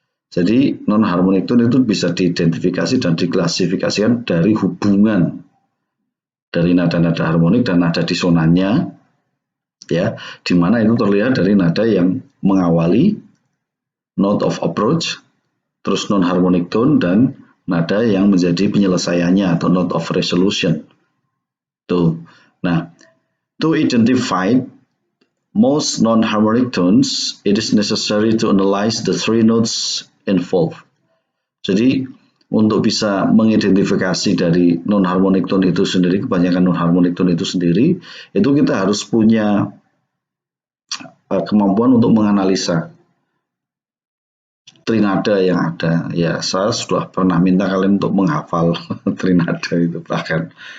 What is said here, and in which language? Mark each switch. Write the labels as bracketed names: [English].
[Indonesian] Jadi non-harmonic tone itu bisa diidentifikasi dan diklasifikasikan dari hubungan dari nada-nada harmonik dan nada disonannya, ya, di mana itu terlihat dari nada yang mengawali note of approach, terus non-harmonic tone, dan nada yang menjadi penyelesaiannya atau note of resolution. Tuh. [English] Nah, to identify most non-harmonic tones, it is necessary to analyze the three notes involved. [Indonesian] Jadi untuk bisa mengidentifikasi dari non-harmonic tone itu sendiri, kebanyakan non-harmonic tone itu sendiri, itu kita harus punya kemampuan untuk menganalisa trinada yang ada. Ya, saya sudah pernah minta kalian untuk menghafal trinada itu bahkan.